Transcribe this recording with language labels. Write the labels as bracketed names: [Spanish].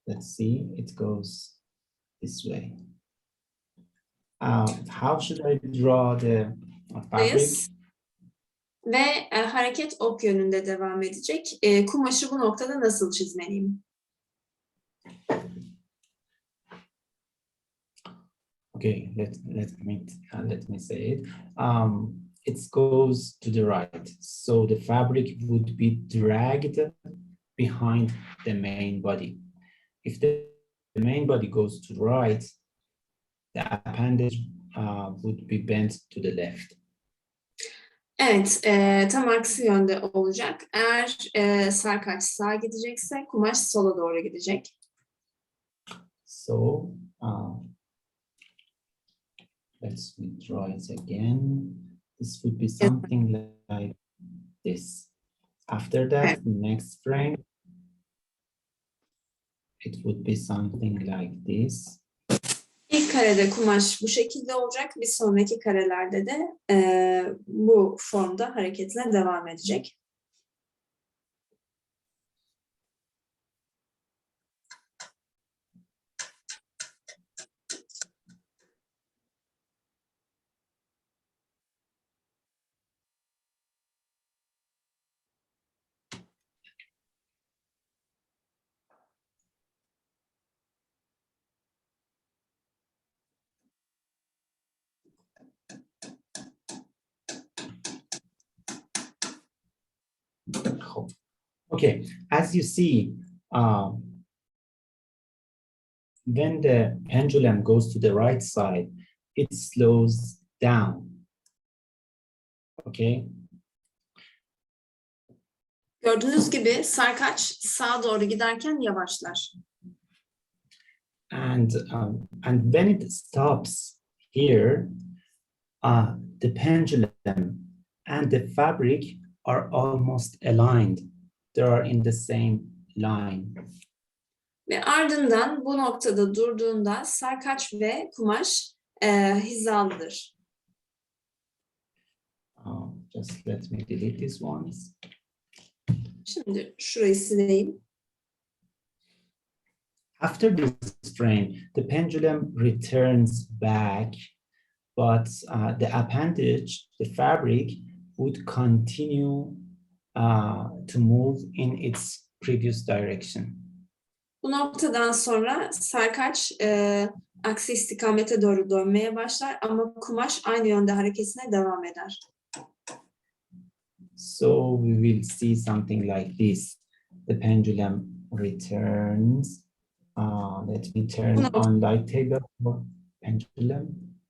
[English] Let's see, it goes this way. How should I draw the fabric? [Turkish] Ve hareket ok yönünde devam edecek. Kumaşı bu noktada nasıl çizmeliyim? [English] Okay, let me say it. It goes to the right, so the fabric would be dragged behind the main body. If the main body goes to the right, the appendage would be bent to the left. [Turkish] Evet, tam aksi yönde olacak. Eğer sarkaç sağa gidecekse kumaş sola doğru gidecek. [English] So let's draw it again. This would be something like this. After that, [Turkish] Evet. [English] next frame, it would be something like this. [Turkish] İlk karede kumaş bu şekilde olacak. Bir sonraki karelerde de bu formda hareketine devam edecek. [English] Okay, as you see, when the pendulum goes to the right side, it slows down. Okay. [Turkish] Gördüğünüz gibi sarkaç sağa doğru giderken yavaşlar. [English] And when it stops here, the pendulum and the fabric are almost aligned. They are in the same line. [Turkish] Ve ardından bu noktada durduğunda sarkaç ve kumaş hizalıdır. [English] Just let me delete these ones. [Turkish] Şimdi şurayı sileyim. [English] After this frame, the pendulum returns back, but the appendage, the fabric, would continue to move in its previous direction. [Turkish] Bu noktadan sonra sarkaç aksi istikamete doğru dönmeye başlar ama kumaş aynı yönde hareketine devam eder. [English] So we will see something like this. The pendulum returns. Let me turn on light table for pendulum.